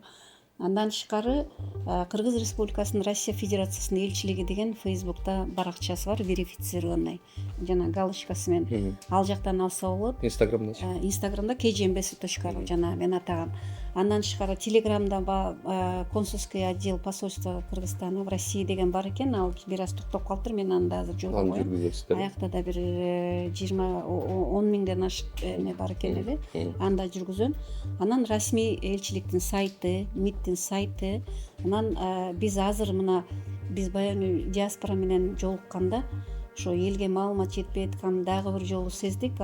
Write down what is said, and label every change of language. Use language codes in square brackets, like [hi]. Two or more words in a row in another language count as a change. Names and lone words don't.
[ky] Андан тышкары Кыргыз Республикасынын Россия Федерациясынын элчилиги деген Facebook'та баракчасы бар, верифицированный, жана галочкасы менен. Ал жактан алса болот. Instagram'da kgembassy.ru жана мен атаган. Андан тышкары Телеграмда [ru] консульский отдел посольства Кыргызстана в России [ky] деген бар экен. Ал бир аз токтоп калыптыр, мен аны да азыр жолго коем. Аякта да бир 10 000ден ашык эме бар экен эле. Анда жүргүзөм. Анан расмий элчиликтин сайты, МИДтин сайты. Анан биз азыр мына биз баягы диаспора менен жолукканда ошо элге маалымат жетпей аткан дагы бир жолу сездик.